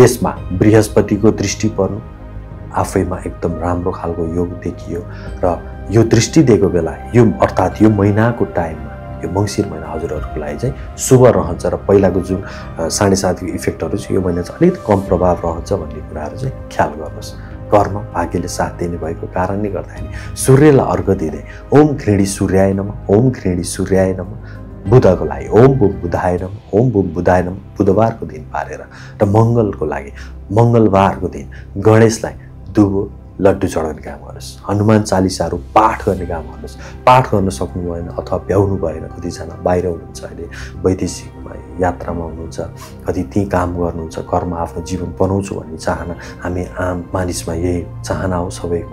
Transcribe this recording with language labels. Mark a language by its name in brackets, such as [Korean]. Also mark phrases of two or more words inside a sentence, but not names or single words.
[Nepali] त्यसमा बृहस्पतिको दृष्टि पर्नु आफैमा एकदम राम्रो खालको योग देखियो र यो दृष्टि दिएको बेला यो अर्थात् यो महिनाको टाइममा यो मङ्सिर महिना हजुरहरूको लागि चाहिँ शुभ रहन्छ र पहिलाको जुन 7.5 को इफेक्टहरू छ यो महिना चाहिँ अलिकति कम प्रभाव रहन्छ भन्ने कुराहरू चाहिँ ख्याल गर्नुहोस्। कर्म भाग्यले साथ दिने भएको कारणले गर्दाखेरि सूर्यलाई अर्घ दिँदै [Sanskrit] ओम घृणी सूर्याय नमः, ओम घृणी सूर्याय नमः, [Nepali] बुधको लागि [Sanskrit] ओम बुम बुधाय नमः, ओम बुम बुधाय नमः [Nepali] बुधबारको दिन पारेर र मङ्गलको लागि मङ्गलबारको दिन गणेशलाई दुबो लड्डु चढाउने काम गर्नुहोस्। हनुमान चालिसाहरू पाठ गर्ने काम गर्नुहोस्। पाठ गर्न सक्नु भएन अथवा भ्याउनु भएन, कतिजना बाहिर हुनुहुन्छ, अहिले वैदेशिकमा यात्रामा हुनुहुन्छ, कति त्यहीँ काम गर्नुहुन्छ, कर्म आफ्नो जीवन बनाउँछु भन्ने चाहना हामी आम मानिसमा यही चाहना हो सबैको।